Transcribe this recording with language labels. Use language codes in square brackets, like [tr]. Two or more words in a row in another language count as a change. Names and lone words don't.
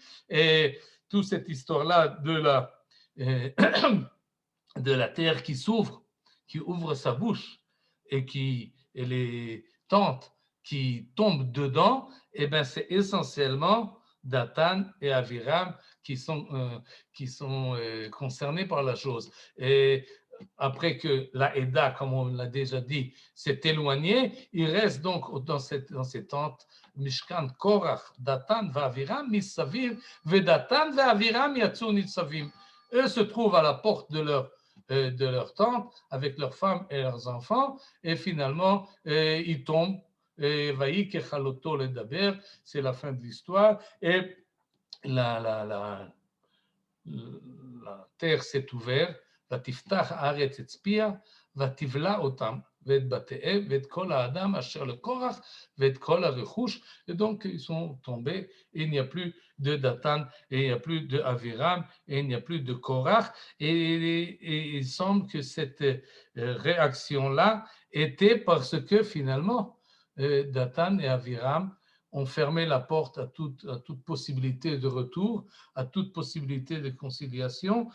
[fr] Et toute cette histoire-là de la terre qui s'ouvre, qui ouvre sa bouche et les tentes qui tombent dedans, eh ben c'est essentiellement Datan et Aviram qui sont concernés par la chose. Et après que la Eda, comme on l'a déjà dit, s'est éloignée, il reste donc dans ces tentes [he] משכן קרח דתן ואבירם מסביב ודתן ואבירם יצאו נצבים. [fr] Eux se trouvent à la porte de leur tente avec leurs femmes et leurs enfants, et finalement, ils tombent. [he] ויהי ככלתו לדבר, [fr] c'est la fin de l'histoire, et la terre s'est ouverte. [he] ותפתח הארץ את צפיה, ותבלע אותם, ואת בתיהם, ואת כל האדם אשר לקורח, ואת כל הרכוש. [fr] Et donc, ils sont tombés, et il n'y a plus de Datan, et il n'y a plus de Aviram, et il n'y a plus de Korach. Et il semble que cette réaction-là était parce que finalement, Datan et Aviram ont fermé la porte à toute possibilité de retour, à toute possibilité de conciliation.